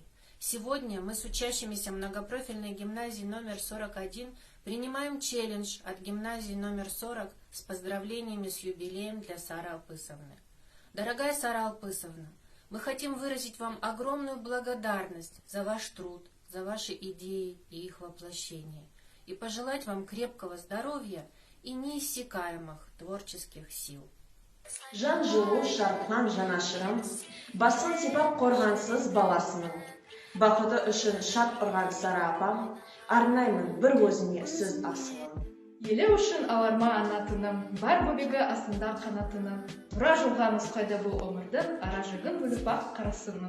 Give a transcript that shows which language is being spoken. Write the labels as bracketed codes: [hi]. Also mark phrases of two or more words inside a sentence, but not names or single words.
[ru] Сегодня мы с учащимися многопрофильной гимназии номер 41 принимаем челлендж от гимназии номер 40 с поздравлениями с юбилеем для Сары Алпысовны. Дорогая Сара Алпысовна, мы хотим выразить вам огромную благодарность за ваш труд, за ваши идеи и их воплощение, и пожелать вам крепкого здоровья и неиссякаемых творческих сил. [kk] Жан жылу шарпқан жанашырым, басын сипап қорғансыз баласының. Бақыты үшін шат ұрған Сара апам, арнаймын бір өзіңе сөз асылым. Елі үшін аларма анатыным, бар бөбегі астында қанатыным, тұра жолға нұсқайды бұл өмірдің, ара жігін бөліп ақ қарасының.